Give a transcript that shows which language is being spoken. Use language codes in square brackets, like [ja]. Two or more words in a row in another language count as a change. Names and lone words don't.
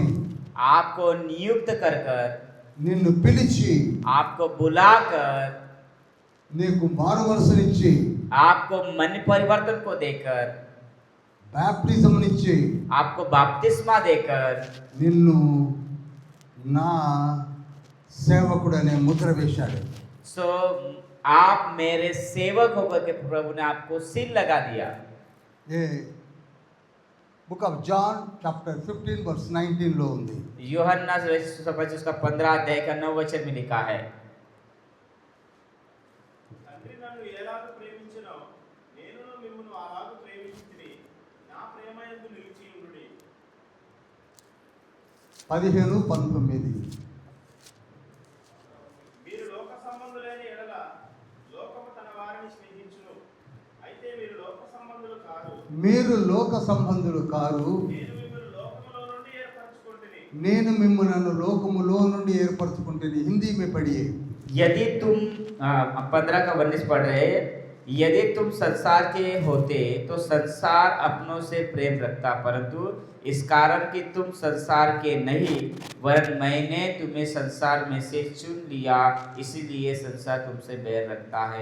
[hi] आपको नियुक्त कर कर, [te] నిన్ను పిలిచి, [hi] आपको बुलाकर, [te] నీకు మారు మనసునిచ్చి, [hi] आपको मन परिवर्तन को देकर, [te] బాప్టిజంనిచ్చి, [hi] आपको बपतिस्मा देकर, [te] నిన్ను నా సేవకుడనే ముద్ర వేశాడు. [hi] सो आप मेरे सेवक होकर के प्रभु ने आपको सील लगा दिया. [en] a book of John chapter 15 verse 19 [te] లో ఉంది. [hi] यूहन्ना सुसमाचार उसका 15 अध्याय का 9 वचन में लिखा है. [te] తండ్రి నన్ను ఎలాగో ప్రేమించినో నేను మిమ్మును అలాగూ ప్రేమించితిని. నా ప్రేమయందు నిలిచి ఉండుడి. 15-19 మీరు లోక సంబంధులైన ఎడల లోకము తన వారిని స్నేహించును. మీరు లోక సంబంధులు కారు, నేను మిమ్మల్ని లోకములో నుండి ఏర్పరచుకుంటుని. నేను మిమ్మల్ని లోకములో నుండి ఏర్పరచుకుంటేని. [hi] హిందీ में पढ़िए। यदि तुम 15 का 19 पढ़ रहे हैं, यदि तुम संसार के होते तो संसार अपनों से प्रेम रखता, परंतु इस कारण कि तुम संसार के नहीं वरन मैंने तुम्हें संसार में से चुन लिया, इसीलिए संसार तुमसे बैर रखता है।